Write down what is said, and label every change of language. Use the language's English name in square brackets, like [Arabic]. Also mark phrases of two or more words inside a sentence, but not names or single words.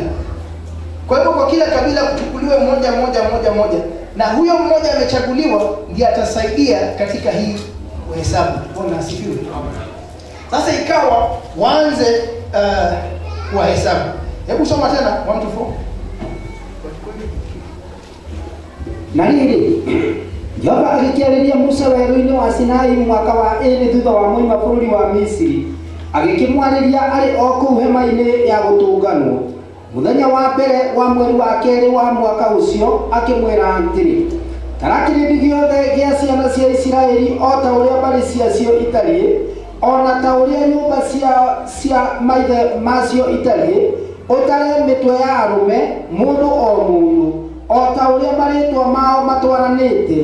[Swahili] Kwa hivyo kwa kila kabila kuchukuliwe mmoja, na huyo mmoja amechaguliwa ndiye atasaidia katika hii hesabu. Bwana asifiwe. Sasa ikawa waanze kuhesabu. Hebu soma tena 1-4. [Kikuyu] Na rĩrĩ, Jehova agĩkĩarĩria Musa werũ-inĩ wa Sinai mwaka wa 2 thutha wa moima bũrũri wa Misiri, agĩkĩmwarĩria arĩ o kũu hema-inĩ ya gũtũnganwo. Mũthenya wa mbere wa mweri wa kerĩ wa mwaka ũcio akĩmwĩra atĩrĩ, tara kĩrĩndĩ gĩothe gĩa ciana cia Isiraeli o ta ũrĩa mbarĩ ciacio itariĩ, ona ta ũrĩa nyũmba cia maithe macio itariĩ, ũtare mĩtwe ya arũme mũndũ o mũndũ, o ta ũrĩa marĩtwa mao matwaranĩte.